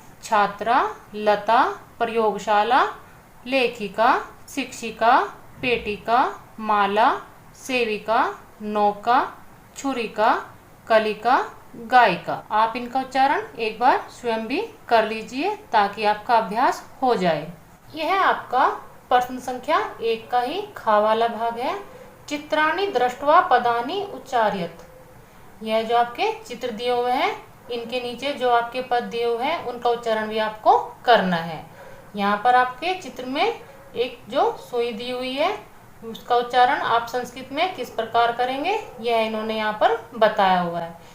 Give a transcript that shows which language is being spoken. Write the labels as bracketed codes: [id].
[sa] छात्रा, लता, प्रयोगशाला, लेखिका, शिक्षिका, पेटिका, माला, सेविका, नौका, छुरिका, कलिका, गायिका। [hi] आप इनका उच्चारण एक बार स्वयं भी कर लीजिए ताकि आपका अभ्यास हो जाए। यह आपका प्रश्न संख्या 1 का ही खा वाला भाग है। [sa] चित्राणि दृष्ट्वा पदानि उच्चार्यत। [hi] यह जो आपके चित्र दिए हुए हैं, इनके नीचे जो आपके पद दिए हुए हैं उनका उच्चारण भी आपको करना है। यहाँ पर आपके चित्र में एक जो सुई दी हुई है उसका उच्चारण आप संस्कृत में किस प्रकार करेंगे यह इन्होंने यहाँ पर बताया हुआ है।